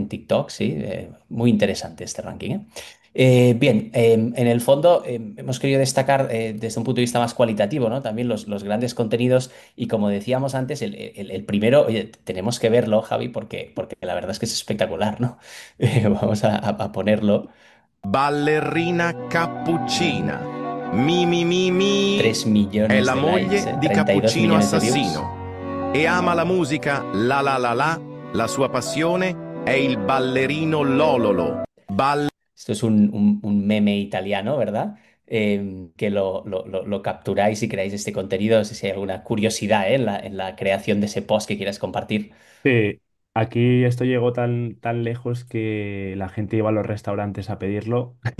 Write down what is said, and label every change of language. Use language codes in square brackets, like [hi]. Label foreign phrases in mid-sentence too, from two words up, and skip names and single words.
[es] En TikTok, sí, muy interesante este ranking, ¿eh? Bien, en el fondo hemos querido destacar desde un punto de vista más cualitativo, ¿no? También los grandes contenidos y como decíamos antes, el primero, oye, tenemos que verlo, Javi, porque la verdad es que es espectacular, ¿no? Vamos a ponerlo. [it] Ballerina cappuccina. Mi mi mi mi 3 è [es] millones la de likes, [it] moglie di 32 Cappuccino [es] millones de views. [it] Assassino e ama la musica la la la la. La sua passione è il ballerino Lololo. [es] Esto es un meme italiano, ¿verdad? Que lo capturáis y creáis este contenido, si hay alguna curiosidad, en la creación de ese post que quieras compartir. Sí, aquí esto llegó tan lejos que la gente iba a los restaurantes a pedirlo.